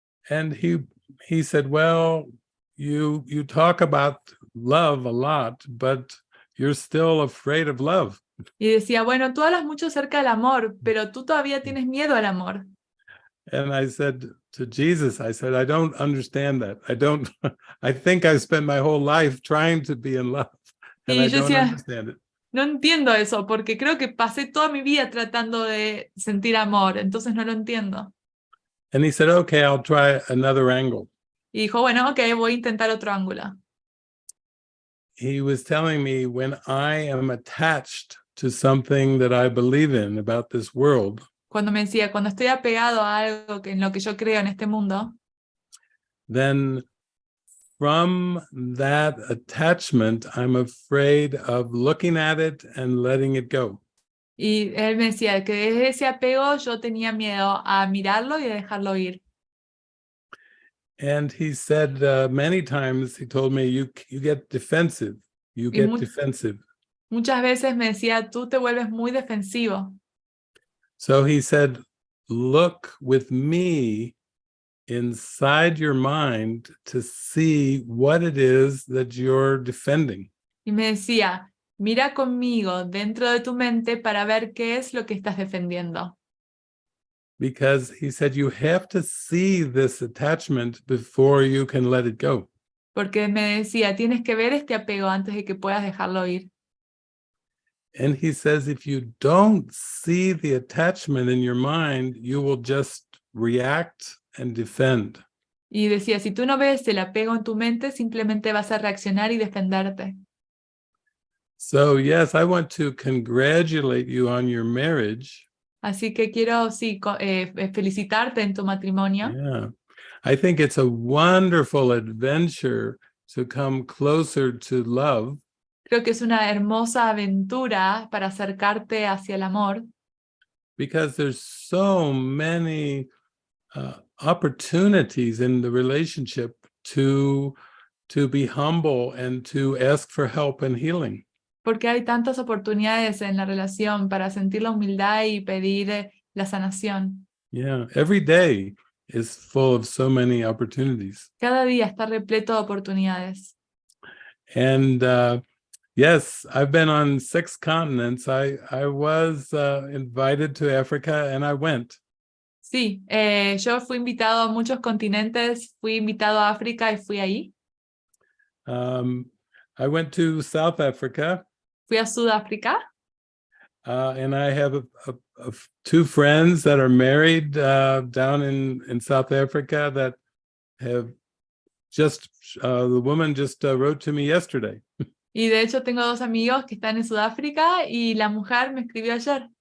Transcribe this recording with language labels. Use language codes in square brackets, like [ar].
[en] And he said, well, you talk about love a lot, but you're still afraid of love. [es] Y decía, bueno, tú hablas mucho acerca del amor, pero tú todavía tienes miedo al amor. [en] And I said to Jesus, I said, I don't understand that. I think I've spent my whole life trying to be in love, and [es] Y [en] I [es] yo [en] don't [es] decía, [en] understand it. [es] no entiendo eso, porque creo que pasé toda mi vida tratando de sentir amor, entonces no lo entiendo. [en] And he said, okay, I'll try another angle. [es] Y dijo, bueno, ok, voy a intentar otro ángulo. [en] He was telling me when I am attached to something that I believe in about this world, [es] Cuando me decía, cuando estoy apegado a algo en lo que yo creo en este mundo, [en] then from that attachment, I'm afraid of looking at it and letting it go. [es] y él me decía que desde ese apego yo tenía miedo a mirarlo y a dejarlo ir. [en] And he said many times, he told me, you get defensive, you get defensive. [es] Muchas veces me decía, tú te vuelves muy defensivo. [en] So he said, look with me inside your mind to see what it is that you're defending. [es] Y me decía, mira conmigo dentro de tu mente para ver qué es lo que estás defendiendo. [en] Because he said, you have to see this attachment before you can let it go. [es] Porque me decía, tienes que ver este apego antes de que puedas dejarlo ir. [en] And he says, if you don't see the attachment in your mind, you will just react and defend. [es] Y decía, si tú no ves el apego en tu mente, simplemente vas a reaccionar y defenderte. [en] So yes, I want to congratulate you on your marriage. [es] Así que quiero, sí, felicitarte en tu matrimonio. [en] Yeah, I think it's a wonderful adventure to come closer to love. [es] Creo que es una hermosa aventura para acercarte hacia el amor. [en] Because there's so many opportunities in the relationship to be humble and to ask for help and healing. [es] Porque hay tantas oportunidades en la relación para sentir la humildad y pedir la sanación. [en] Yeah, every day is full of so many opportunities. [es] Cada día está repleto de oportunidades. [en] And yes, I've been on 6 continents. I was invited to Africa and I went. [es] Sí, yo fui invitado a muchos continentes, fui invitado a África y fui ahí. [en] I went to South Africa. [es] Fui a Sudáfrica. [en] And I have 2 friends that are married down in South Africa that have just, the woman just wrote to me yesterday. [es] Y de hecho tengo 2 amigos que están en Sudáfrica y la mujer me escribió ayer.